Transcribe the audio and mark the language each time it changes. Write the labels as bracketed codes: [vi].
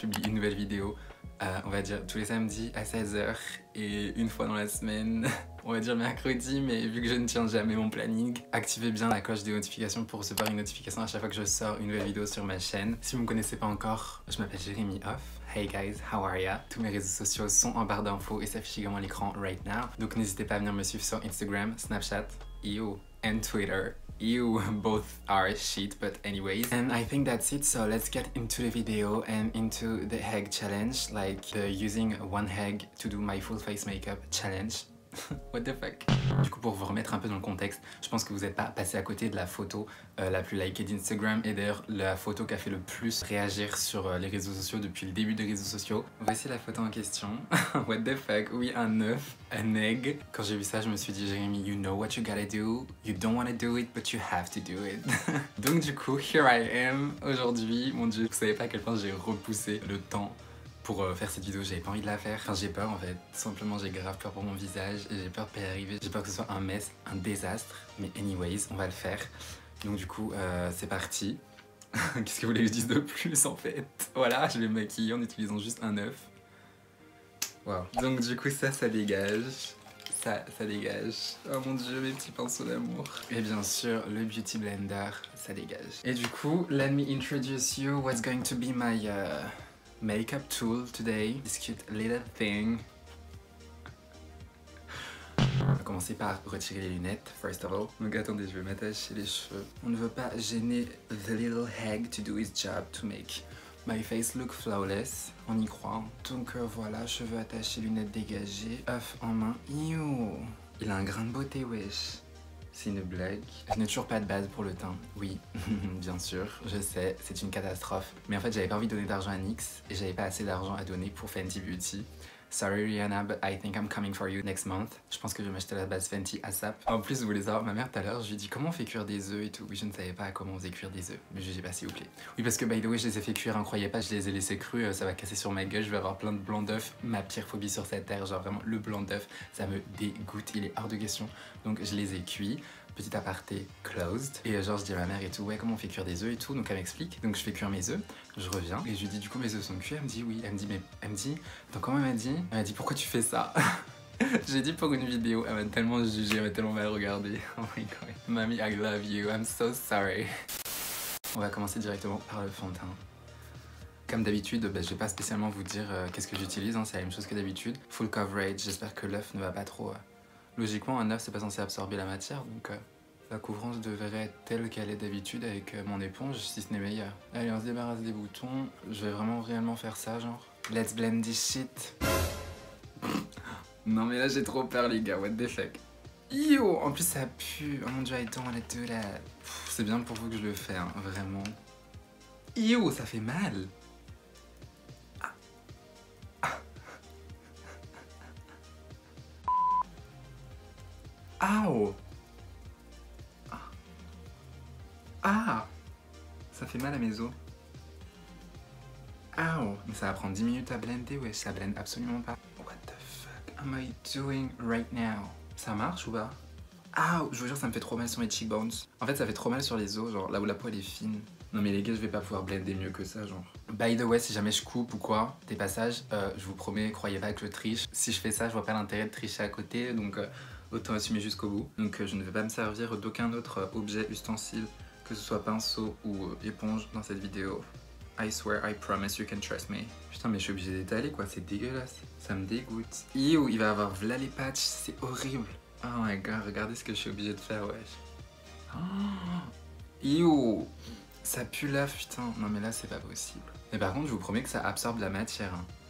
[fr] Je publie une nouvelle vidéo, on va dire tous les samedis à 16h et une fois dans la semaine, on va dire mercredi, mais vu que je ne tiens jamais mon planning, activez bien la cloche des notifications pour recevoir une notification à chaque fois que je sors une nouvelle vidéo sur ma chaîne. Si vous me connaissez pas encore, je m'appelle Jérémy Off. [en] Hey guys, how are ya? [fr] Tous mes réseaux sociaux sont en barre d'infos et s'affichent également à l'écran [en] right now. [fr] Donc n'hésitez pas à venir me suivre sur Instagram, Snapchat, and Twitter. [en] Both are shit, but anyways. And I think that's it, so let's get into the video and into the egg challenge, like the using one egg to do my full face makeup challenge. What the fuck? [fr] Du coup, pour vous remettre un peu dans le contexte, je pense que vous n'êtes pas passé à côté de la photo la plus likée d'Instagram et d'ailleurs la photo qui a fait le plus réagir sur les réseaux sociaux depuis le début des réseaux sociaux. Voici la photo en question. [en] What the fuck? [fr] Oui, un œuf, un egg. Quand j'ai vu ça, je me suis dit, Jérémy, [en] you know what you gotta do. You don't wanna do it, but you have to do it. [fr] Donc du coup, [en] here I am [fr] aujourd'hui. Mon dieu, vous savez pas à quel point j'ai repoussé le temps pour faire cette vidéo, j'avais pas envie de la faire. Enfin, j'ai peur en fait. Simplement, j'ai grave peur pour mon visage et j'ai peur de pas y arriver. J'ai peur que ce soit un mess, un désastre. Mais anyways, on va le faire. Donc du coup, c'est parti. Qu'est-ce que vous voulez que je dise de plus en fait? Voilà, je vais me maquiller en utilisant juste un œuf. Waouh. Donc du coup, ça dégage. Ça dégage. Oh mon dieu, mes petits pinceaux d'amour. Et bien sûr, le Beauty Blender, ça dégage. Et du coup, [en] let me introduce you what's going to be my makeup tool today, this cute little thing. [fr] On va commencer par retirer les lunettes, [en] first of all. [fr] Donc attendez, je vais m'attacher les cheveux. On ne veut pas gêner [en] the little egg to do his job to make my face look flawless. [fr] On y croit. Donc voilà, cheveux attachés, lunettes dégagées, œuf en main. Youh, il a un grain de beauté, wesh. C'est une blague. Je n'ai toujours pas de base pour le teint. Oui, bien sûr, je sais, c'est une catastrophe. Mais en fait, j'avais pas envie de donner d'argent à NYX et j'avais pas assez d'argent à donner pour Fenty Beauty. [en] Sorry Rihanna, but I think I'm coming for you next month. [fr] Je pense que je vais m'acheter la base Fenty ASAP. En plus, vous voulez savoir, ma mère tout à l'heure, je lui ai dit comment on fait cuire des œufs et tout. Oui, je ne savais pas comment on faisait cuire des œufs. Mais je sais pas, s'il vous plaît. Oui, parce que [en] by the way, [fr] je les ai fait cuire, hein, croyez pas, je les ai laissés crus, ça va casser sur ma gueule, je vais avoir plein de blancs d'œufs. Ma pire phobie sur cette terre, genre vraiment le blanc d'œuf, ça me dégoûte, il est hors de question. Donc je les ai cuits. Petit aparté closed. Et genre je dis à ma mère et tout, ouais, comment on fait cuire des œufs et tout. Donc elle m'explique. Donc je fais cuire mes œufs, je reviens et je lui dis du coup mes œufs sont cuits. Elle me dit oui. Elle me dit attends, comment elle m'a dit pourquoi tu fais ça? J'ai dit pour une vidéo. Elle m'a tellement jugé, elle m'a tellement mal regardé. [en] Oh my god. Mamie, I love you, I'm so sorry. [fr] On va commencer directement par le fond de teint. Comme d'habitude, je vais pas spécialement vous dire qu'est-ce que j'utilise, hein, c'est la même chose que d'habitude. Full coverage, j'espère que l'œuf ne va pas trop... Logiquement, un œuf, c'est pas censé absorber la matière, donc la couvrance devrait être telle qu'elle est d'habitude avec mon éponge, si ce n'est meilleur. Allez, on se débarrasse des boutons. Je vais vraiment réellement faire ça, genre. [en] Let's blend this shit. [fr] Non mais là, j'ai trop peur, les gars, [en] what the fuck. [fr] Yo, en plus, ça pue. Oh mon dieu, [en] I don't wanna do that. [fr] C'est bien pour vous que je le fais, hein, vraiment. Yo, ça fait mal. Ow! Ah! Ça fait mal à mes os. Ow! Mais ça va prendre 10 minutes à blender, ouais, ça blende absolument pas. [en] What the fuck am I doing right now? [fr] Ça marche ou pas? Ow! Je vous jure, ça me fait trop mal sur mes cheekbones. En fait, ça fait trop mal sur les os, genre là où la peau elle est fine. Non mais les gars, je vais pas pouvoir blender mieux que ça, genre. [en] By the way, [fr] si jamais je coupe ou quoi, des passages, je vous promets, croyez pas que je triche. Si je fais ça, je vois pas l'intérêt de tricher à côté, donc... autant assumer jusqu'au bout. Donc je ne vais pas me servir d'aucun autre objet ustensile, que ce soit pinceau ou éponge dans cette vidéo. [en] I swear, I promise, you can trust me. [fr] Putain, mais je suis obligé d'étaler quoi, c'est dégueulasse. Ça me dégoûte. Yo, il va avoir v'là les patchs, c'est horrible. [en] Oh my god, [fr] regardez ce que je suis obligé de faire, wesh. Oh, yo, ça pue là, putain. Non mais là, c'est pas possible. Mais par contre, je vous promets que ça absorbe la matière. Hein.